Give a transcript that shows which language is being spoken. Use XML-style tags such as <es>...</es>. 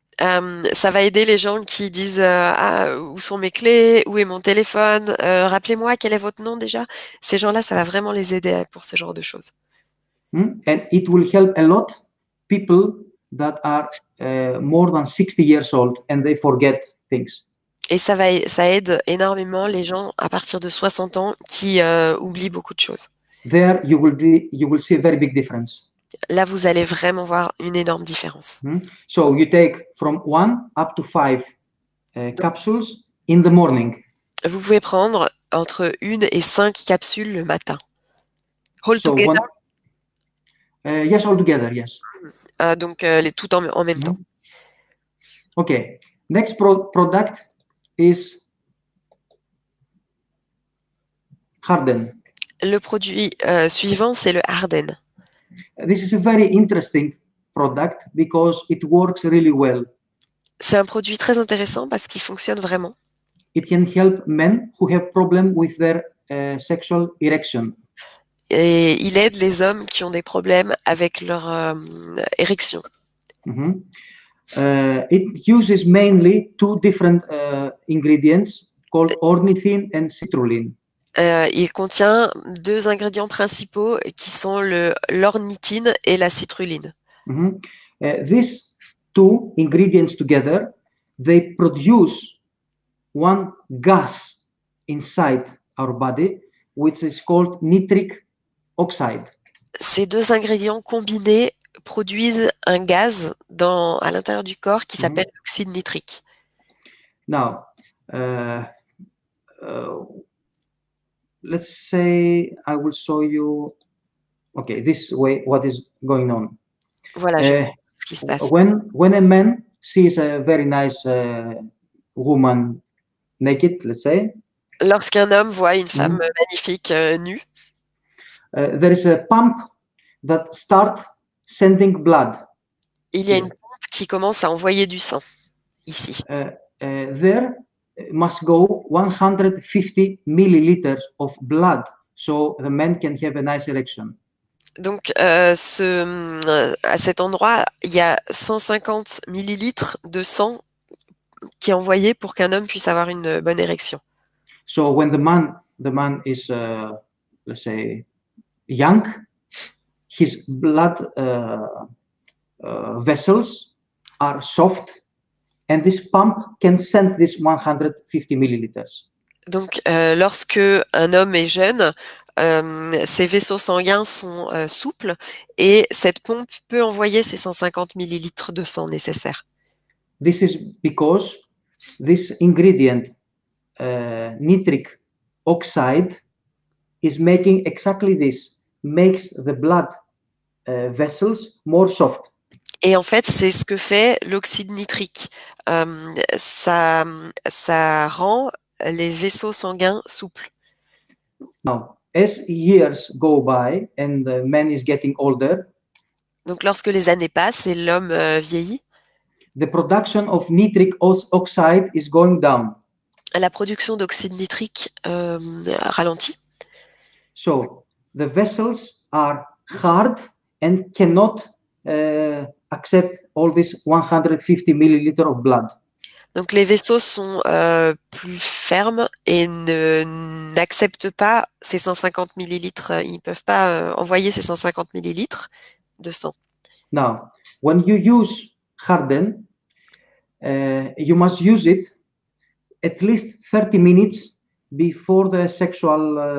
<fr>Ça va aider les gens qui disent où sont mes clés, où est mon téléphone, rappelez-moi quel est votre nom déjà. Ces gens-là, ça va vraiment les aider pour ce genre de choses.</fr> <en>And it will help a lot people that are more than 60 years old and they forget things.</en> <fr>Et ça aide énormément les gens à partir de 60 ans qui oublient beaucoup de choses.</fr> <en>There you will see a very big difference.</en> <fr>Là, vous allez vraiment voir une énorme différence.</fr> <en>So you take from 1 up to 5 capsules in the morning.</en> <fr>Vous pouvez prendre entre 1 et 5 capsules le matin.</fr> <en>All together? Yes, all together, yes.</en> <fr>Donc, tout en même temps.</fr> <en>Okay. Next product is Harden.</en> <fr>Le produit suivant, c'est le Harden.</fr> <en>This is a very interesting product because it works really well.</en> <fr>C'est un produit très intéressant parce qu'il fonctionne vraiment.</fr> <en>It can help men who have problem with their sexual erection.</en> <fr>Et il aide les hommes qui ont des problèmes avec leur érection. Mhm.</fr> <en>It uses mainly two different ingredients called ornithine and citrulline.</en> <fr>Il contient deux ingrédients principaux qui sont l'ornithine et la citruline. Mhm.</fr> <en>These two ingredients together, they produce one gas inside our body, which is called nitric oxide.</en> <fr>Ces deux ingrédients combinés produisent un gaz à l'intérieur du corps qui s'appelle l'oxyde nitrique.</fr> <en>Now, let's say I will show you, okay, this way what is going on.</en> <fr>Voilà, je vois ce qui se passe.</fr> <en>When a man sees a very nice woman naked, let's say,</en> <fr>Lorsqu'un homme voit une femme magnifique nue,</fr> <en>there is a pump that start sending blood.</en> <fr>il y a une pompe qui commence à envoyer du sang ici.</fr> <en>There must go 150 milliliters of blood so the man can have a nice erection.</en> <fr>Donc, à cet endroit, il y a 150 millilitres de sang qui est envoyé pour qu'un homme puisse avoir une bonne érection.</fr> <en>So when the man is, let's say, young, his blood vessels are soft, and this pump can send this 150 milliliters.</en> <fr>Donc, lorsque un homme est jeune, ses vaisseaux sanguins sont souples et cette pompe peut envoyer ces 150 millilitres de sang nécessaires.</fr> <en>This is because this ingredient, nitric oxide, is making exactly this, makes the blood vessels more soft.</en> <fr>Et en fait, c'est ce que fait l'oxyde nitrique. Ça rend les vaisseaux sanguins souples.</fr> <en>Now, as years go by and the man is getting older,</en> <fr>donc lorsque les années passent et l'homme vieillit,</fr> <en>the production of nitric oxide is going down.</en> <fr>La production d'oxyde nitrique ralentit.</fr> <en>So the vessels are hard and cannot accept all this 150 milliliter of blood.</en> <fr>Donc les vaisseaux sont plus fermes et n'acceptent pas ces 150 millilitres. Ils ne peuvent pas envoyer ces 150 millilitres de sang.</fr> <en>Now, when you use Harden, you must use it at least 30 minutes before the sexual</en>